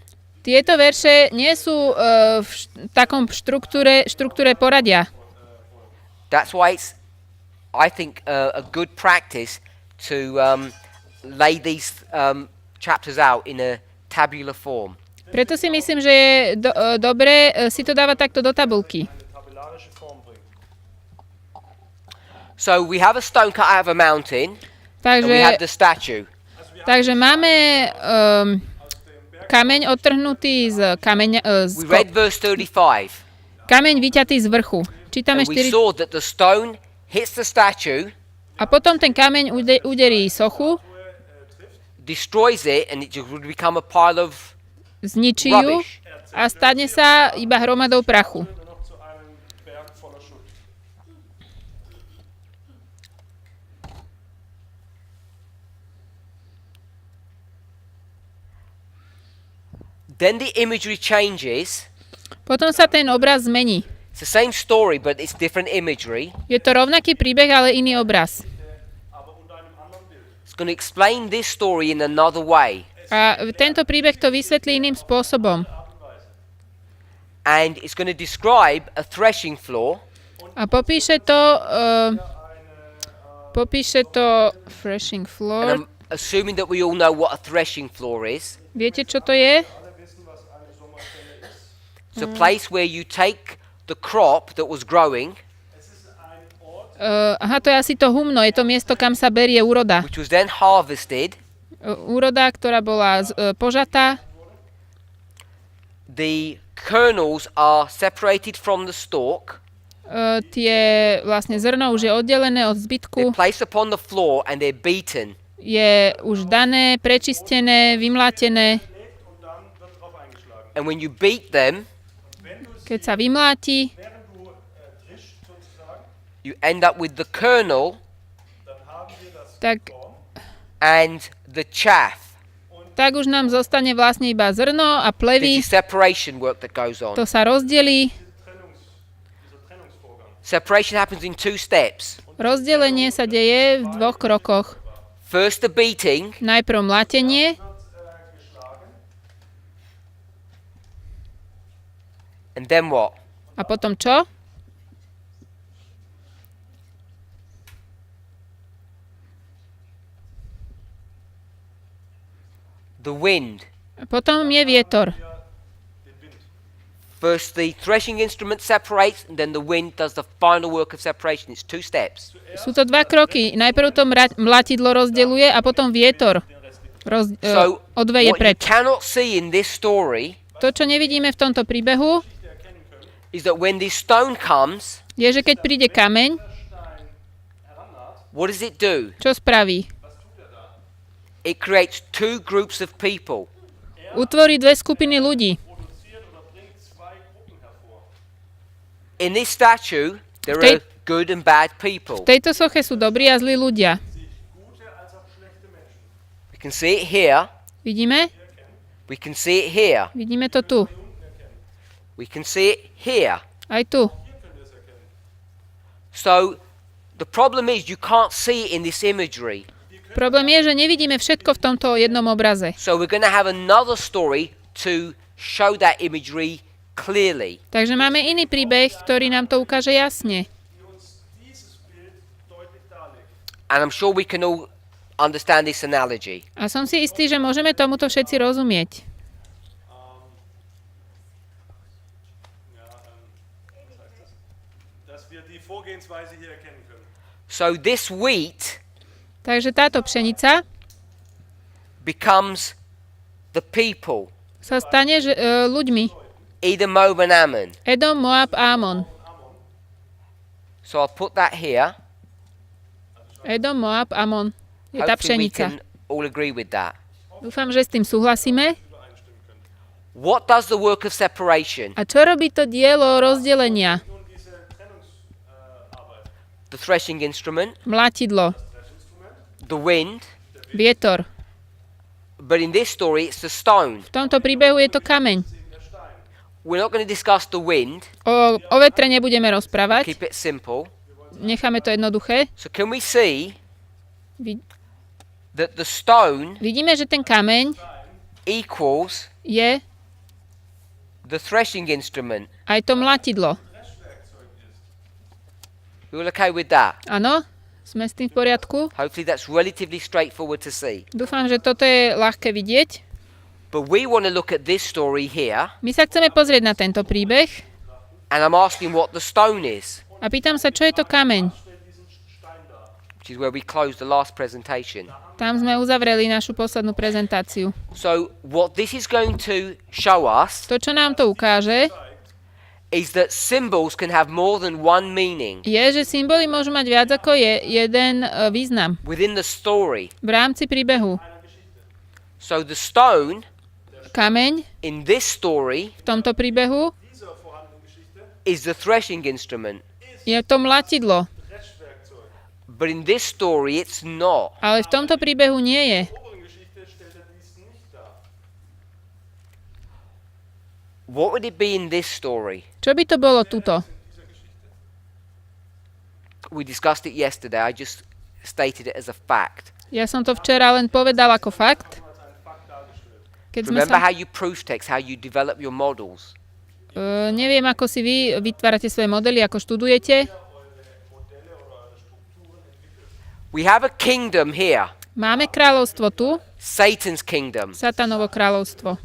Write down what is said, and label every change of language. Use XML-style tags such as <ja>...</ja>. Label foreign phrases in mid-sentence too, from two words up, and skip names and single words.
<sk>Tieto verše nie sú v takom štruktúre poradia.</sk> <en>That's why it's, I think, a good practice to lay these chapters out in a tabular form.</en> <sk>Preto si myslím, že je dobré si to dávať takto do tabulky.</sk> <de>eine tabellarische Form bringt.</de> <en>So we have a stone cut out of a mountain, and we have</en> <sk>Takže,</sk> <en>the statue.</en> <sk>takže máme kameň odtrhnutý z kameňa,</sk> <en>We read verse 35,</en> <sk>kameň vyťatý z vrchu. Čítame</sk> <en>and we 4. saw that the stone hits the statue,</en> <sk>A potom ten kameň uderí sochu,</sk> <en>destroys it, and it just would become a pile of</en> <sk>zničí ju</sk> <en>rubbish.</en> <sk>a stane sa iba hromadou prachu.</sk> <de>Nur noch zu einem Berg voller Schutt.</de> <en>Then the imagery changes.</en> <sk>Potom sa ten obraz zmení.</sk> <en>It's the same story, but it's different imagery.</en> <sk>Je to rovnaký príbeh, ale iný obraz.</sk> <de>Aber unter einem anderen Bild.</de> <en>It's going to explain this story in another way.</en> <sk>A tento príbeh to vysvetlí iným spôsobom.</sk> <en>And it's going to describe a threshing floor.</en> <sk>A popíše to threshing</sk> <en>And floor. I'm assuming that we all know what a threshing floor is.</en> <sk>Viete, čo to je?</sk> <de>Alle wissen, was eine Sommerstelle ist.</de> <en>It's a place where you take the crop that was growing,</en> <de>Es ist ein Ort,</de> <sk>Aha, to je asi to humno. Je to miesto, kam sa berie úroda.</sk> <en>which was then harvested.</en> <sk>Úroda, ktorá bola požatá.</sk> <en>The kernels are separated from the stalk.</en> <sk>Tie vlastne zrno už je oddelené od</sk> <en>They're</en> <sk>zbytku.</sk> <en>placed upon the floor and they're beaten.</en> <sk>Je už dané, prečistené, vymlátené.</sk> <de>und dann wird drauf eingeschlagen.</de> <en>And when you beat them,</en> <sk>Keď sa vymláti,</sk> <de>während du drischst sozusagen,</de> <en>you end up with the kernel</en> <de>dann haben wir das</de> <sk>tak,</sk> <de>Korn</de> <en>and the chaff.</en> <sk>tak už nám zostane vlastne iba zrno a</sk> <en>This</en> <sk>plevy.</sk> <en>is separation work that goes on.</en> <sk>To sa rozdelí.</sk> <de>dieser Trennungsvorgang.</de> <en>Separation happens in 2 steps.</en> <sk>Rozdelenie sa deje v 2 krokoch.</sk> <en>First the beating,</en> <sk>Najprv mlatenie</sk> <de>Geschlagen</de> <en>and then what?</en> <sk>a potom čo?</sk> <en>The wind.</en> <sk>A potom je vietor.</sk> <de>den Wind.</de> <en>First the threshing instrument separates, and then the wind does the final work of separation. It's 2 steps.</en> <sk>Sú to 2 kroky. Najprv to mlatidlo rozdeľuje a potom vietor</sk> <en>So</en> <sk>odveje</sk> <en>what you</en> <sk>preč.</sk> <en>cannot see in this story</en> <sk>To, čo nevidíme v tomto príbehu,</sk> <en>is that when this stone comes,</en> <sk>je, že keď príde kameň,</sk> <en>what does it do?</en> <sk>čo spraví?</sk> <en>It creates 2 groups of people.</en> <sk>Utvorí 2 skupiny ľudí.</sk> <de>Produziert oder bringt zwei Gruppen hervor.</de> <en>In this statue, there Okay. are good and bad people.</en> <sk>V tejto soche sú dobrí a zlí ľudia.</sk> <de>Gute als auch schlechte Menschen.</de> <en>We can see it here.</en> <sk>Vidíme?</sk> <en>We can see it here.</en> <sk>Vidíme to tu.</sk> <en>We can see it here.</en> <sk>Aj tu.</sk> <en>So the problem is you can't see it in this imagery.</en> <sk>Problém je, že nevidíme všetko v tomto jednom obraze.</sk> <en>So we're going to have another story to show that imagery clearly.</en> <sk>Takže máme iný príbeh, ktorý nám to ukáže jasne.</sk> <de>Die uns dieses Bild deutlich darlegt.</de> <en>And I'm sure we can all understand this analogy.</en> <sk>A som si istý, že môžeme tomuto všetci rozumieť.</sk> <de>Ja, was heißt das? Dass wir die Vorgehensweise hier erkennen können.</de> <en>So this wheat</en> <sk>Takže táto pšenica</sk> <en>becomes the people,</en> <sk>sa stane ľuďmi.</sk> <en>Edom, Moab, and Ammon.</en> <sk>Edom, Moab, Ámon.</sk> <en>So I'll put that here.</en> <sk>Edom, Moab, Ámon. Je tá</sk> <en>Hopefully we</en> <sk>pšenica.</sk> <en>can all agree with that.</en> <sk>Dúfam, že s tým súhlasíme.</sk> <en>What does the work of separation?</en> <sk>A čo robí to dielo rozdelenia?</sk> <de>Nun diese Trennungsarbeit.</de> <en>The threshing instrument,</en> <sk>Mlatidlo,</sk> <en>the wind,</en> <sk>vietor.</sk> <en>but in this story it's the stone.</en> <sk>V tomto príbehu je to kameň.</sk> <en>We're not going to discuss the wind.</en> <sk>O vetre nebudeme rozprávať.</sk> <en>Keep it simple.</en> <sk>Necháme to jednoduché.</sk> <en>So can we see</en> <sk>Vid-</sk> <en>that the stone</en> <sk>Vidíme, že ten kameň</sk> <en>equals</en> <sk>je</sk> <en>the threshing instrument?</en> <sk>aj to mlatidlo.</sk> <en>You all okay with that?</en> <sk>Áno? Sme s tým v poriadku?</sk> <en>Hopefully that's relatively straightforward to see.</en> <sk>Dúfam, že toto je ľahké vidieť.</sk> <en>But we want to look at this story here,</en> <sk>My sa chceme pozrieť na tento príbeh</sk> <en>and I'm asking what the stone is,</en> <sk>a pýtam sa, čo je to kameň.</sk> <en>which is where we closed the last presentation.</en> <sk>Tam sme uzavreli našu poslednú prezentáciu.</sk> <en>So what this is going to show us</en> <sk>To, čo nám to ukáže,</sk> <en>is that symbols can have more than one meaning</en> <sk>je, že symboly môžu mať viac ako jeden význam</sk> <en>within the story.</en> <sk>v rámci príbehu.</sk> <en>So the stone</en> <sk>Kameň</sk> <en>in this story</en> <sk>v tomto príbehu</sk> <de>Dieser vorhandenen Geschichte</de> <en>is the threshing instrument,</en> <sk>je to mlatidlo,</sk> <de>Dreschwerkzeug.</de> <en>but in this story it's not.</en> <sk>ale v tomto príbehu nie je.</sk> <de>In der oberen Geschichte stellt er dies nicht dar.</de> <en>What would it be in this story?</en> <sk>Čo by to bolo tuto?</sk> <en>We discussed it yesterday. I just stated it as a fact.</en> <sk>Ja som to včera len povedal ako fakt. Keď sme</sk> <en>Remember</en> <sk>sa...</sk> <en>how you proof text, how you develop your models.</en> <sk>Neviem, ako si vy vytvárate svoje modely, ako študujete.</sk> <en>We have a kingdom here,</en> <sk>Máme kráľovstvo tu,</sk> <en>Satan's kingdom.</en> <sk>Satanovo kráľovstvo.</sk>